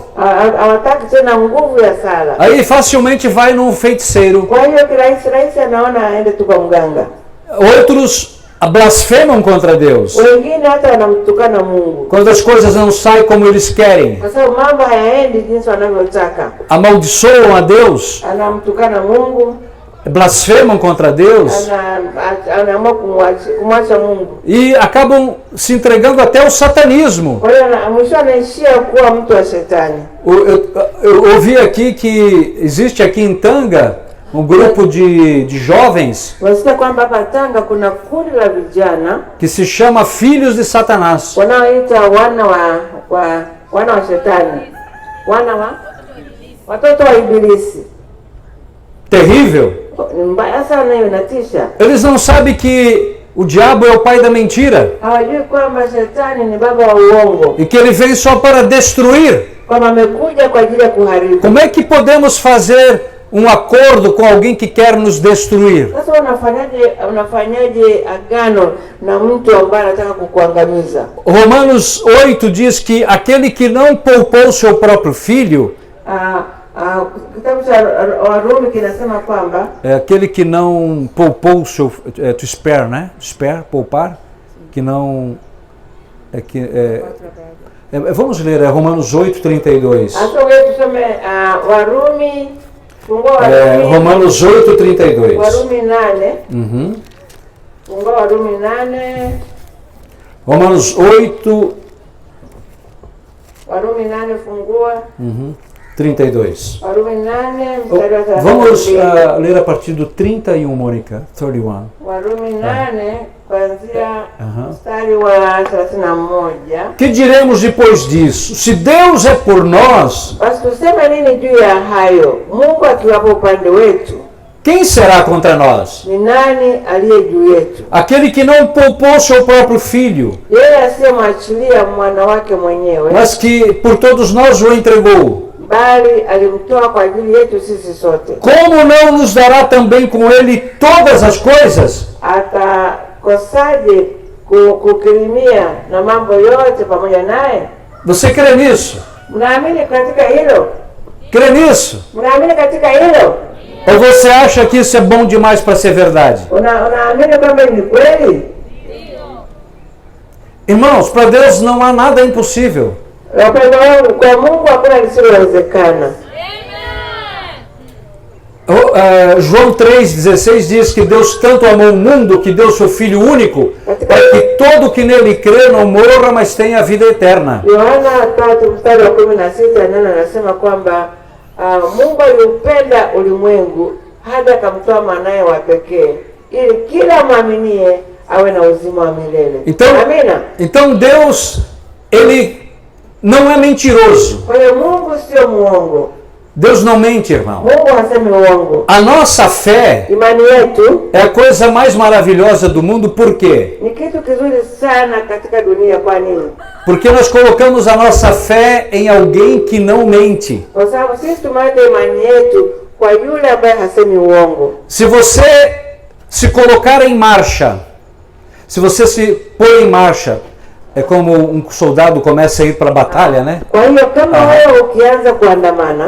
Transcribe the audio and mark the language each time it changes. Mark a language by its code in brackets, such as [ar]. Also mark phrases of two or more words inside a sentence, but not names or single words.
[sw] Hawataki tena nguvu ya sala. [pt] Aí facilmente vai num feiticeiro. [sw] Kwa hiyo kirahisi anaona aende tu kwa mganga. [pt] Outros blasfemam contra Deus. [sw] Wengine hata wanamtukana Mungu. [pt] Quando as coisas não saem como eles querem. [sw] Kwa sababu mambo hayaendi jinsi wanavyotaka. [pt] Amaldiçoam a Deus. [sw] Anamtukana Mungu. [pt] Blasfemam contra Deus. [sw] Anaamua kumwacha Mungu. [pt] E acabam se entregando até ao satanismo. [sw] Kwa hiyo mwisho anaishia kuwa mtu wa shetani. [pt] Eu ouvi aqui que existe aqui em Tanga um grupo de jovens [sw] Wasikia kwamba hapa Tanga kuna kundi la vijana [pt] que se chama Filhos de Satanás. [sw] wanaoita wana wa shetani. Watoto wa Ibilisi. [pt] Terrível. [sw] Mbaya sana, hiyo inatisha. [pt] Eles não sabem que o diabo é o pai da mentira. [sw] Hawajui kwamba shetani ni baba wa uongo. [pt] E que ele vem só para destruir. [sw] Kwamba amekuja kwa ajili ya kuharibu. [pt] Como é que podemos fazer um acordo com alguém que quer nos destruir? [sw] Sasa unafanyaje agano na mtu ambaye anataka kukuangamiza? [pt] Romanos 8 diz que aquele que não poupou seu próprio filho, [sw] Kitabu cha Warumi kinasema kwamba [pt] aquele que não poupou seu, [en] to spare, [pt] né? Spare, poupar, que não Vamos ler, Romanos 8:32. [sw] Tusome Warumi, fungua Warumi, [pt] Romanos 8:32. [sw] Warumi 8. Uhum. Fungua Warumi 8. [pt] Romanos 8. [sw] Warumi 8 fungua. 32. Warumi 8 mstari wa 32. [pt] Vamos ler a partir do 31, Mônica. 31. [sw] Warumi 8 kuanzia mstari wa 31. [pt] Que diremos depois disso? Se Deus é por nós, [sw] Basi tuseme nini juu ya hayo? Mungu akiwapo upande wetu, [pt] quem será contra nós? [sw] ni nani aliye juu yetu? [pt] Aquele que não poupou seu próprio filho, [sw] Yeye asiyemwachilia mwana wake mwenyewe, [pt] mas que por todos nós o entregou. [sw] bali alimtoa kwa ajili yetu sisi sote. [pt] Como não nos dará também com ele todas as coisas? [sw] Atakosaje kukirimia na mambo yote pamoja naye? [pt] Você crê nisso? [sw] Mnaamini katika hilo? [pt] Crê nisso? [sw] Mnaamini katika hilo? [pt] Ou você acha que isso é bom demais para ser verdade? [sw] Unaamini kwamba ni kweli? [pt] Irmãos, para Deus não há nada impossível. [sw] Wapendwa wangu, kwa Mungu hakuna lisilowezekana. [pt] João 3,16 diz que Deus tanto amou o mundo que deu seu Filho único para que todo que nele crê não morra, mas tenha a vida eterna. [sw] Yohana 3 mstari wa 16 neno anasema kwamba Mungu aliupenda ulimwengu hadi akamtoa mwanaye wa pekee ili kila mwaminie awe na uzima wa milele. Amina. [pt] Então Deus, ele não é mentiroso. [sw] Kwa hiyo Mungu sio muongo. [pt] Deus não mente, irmão. [sw] Mungu hasemi uongo. [pt] A nossa fé [sw] Imani yetu [pt] é a coisa mais maravilhosa do mundo, por quê? [sw] ni kitu kizuri sana katika dunia. Kwa nini? [pt] Porque nós colocamos a nossa fé em alguém que não mente. [sw] Kwa sababu sisi tumeweka imani yetu kwa yule ambaye hasemi uongo. [pt] Se você se colocar em marcha, se você se pôr em marcha, é como um soldado começa a ir para a batalha, né? [sw] Kwa hiyo kama wewe ukianza kuandamana,